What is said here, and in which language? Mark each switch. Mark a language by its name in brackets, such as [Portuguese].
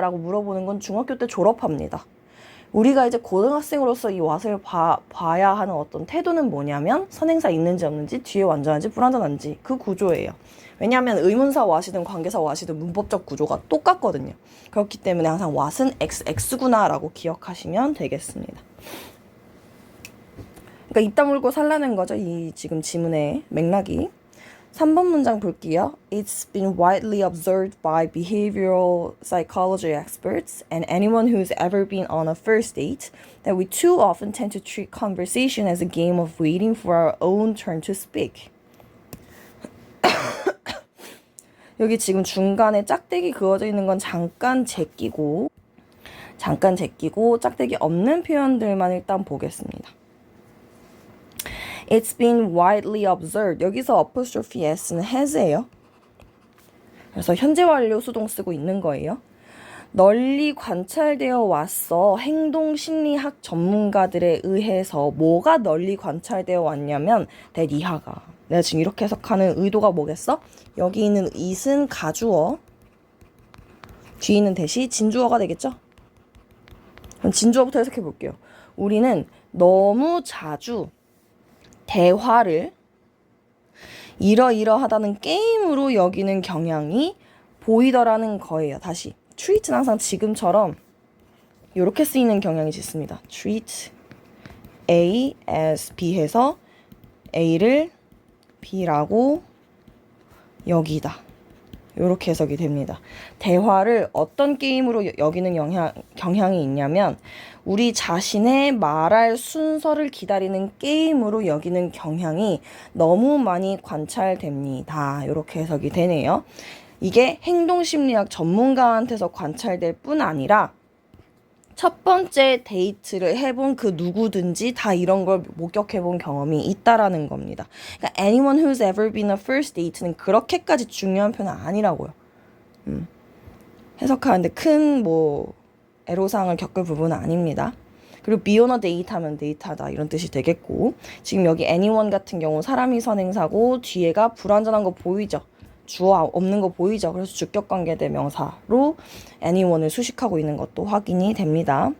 [Korean] 라고 물어보는 건 중학교 때 졸업합니다. 우리가 이제 고등학생으로서 이 what을 봐야 하는 어떤 태도는 뭐냐면 선행사 있는지 없는지 뒤에 완전한지 불완전한지 그 구조예요. 왜냐하면 의문사 what이든 관계사 what이든 문법적 구조가 똑같거든요. 그렇기 때문에 항상 what은 XX구나 라고 기억하시면 되겠습니다. 그러니까 이따 물고 살라는 거죠. 이 지금 지문의 맥락이. 3번 문장 볼게요. [English] It's been widely observed by behavioral psychology experts and anyone who's ever been on a first date that we too often tend to treat conversation as a game of waiting for our own turn to speak. [Korean] 여기 지금 중간에 짝대기 그어져 있는 건 잠깐 제끼고 짝대기 없는 표현들만 일단 보겠습니다. [English] It's been widely observed. [Korean] 여기서 apostrophe s는 has예요. 그래서 현재 완료 수동 쓰고 있는 거예요. 널리 관찰되어 왔어. 행동심리학 전문가들에 의해서 뭐가 널리 관찰되어 왔냐면 that 이하가 내가 지금 이렇게 해석하는 의도가 뭐겠어? 여기 있는 it은 가주어, 뒤에 있는 that이 진주어가 되겠죠? 그럼 진주어부터 해석해 볼게요. 우리는 너무 자주 대화를 이러이러하다는 게임으로 여기는 경향이 보이더라는 거예요. 다시 treat는 항상 지금처럼 이렇게 쓰이는 경향이 짙습니다. [English] treat A as B [Korean] 해서 A를 B라고 여기다. 이렇게 해석이 됩니다. 대화를 어떤 게임으로 여기는 경향이 있냐면 우리 자신의 말할 순서를 기다리는 게임으로 여기는 경향이 너무 많이 관찰됩니다. 이렇게 해석이 되네요. 이게 행동심리학 전문가한테서 관찰될 뿐 아니라 첫 번째 데이트를 해본 그 누구든지 다 이런 걸 목격해본 경험이 있다라는 겁니다. 그러니까 [English] anyone who's ever been a first date [Korean] 는 그렇게까지 중요한 표현은 아니라고요. 해석하는데 큰 애로사항을 겪을 부분은 아닙니다. 그리고 [English] be on a date [Korean] 하면 데이트하다 이런 뜻이 되겠고, 지금 여기 anyone 같은 경우 사람이 선행사고 뒤에가 불완전한 거 보이죠? 주어 없는 거 보이죠? 그래서 주격관계 대명사로 anyone을 수식하고 있는 것도 확인이 됩니다.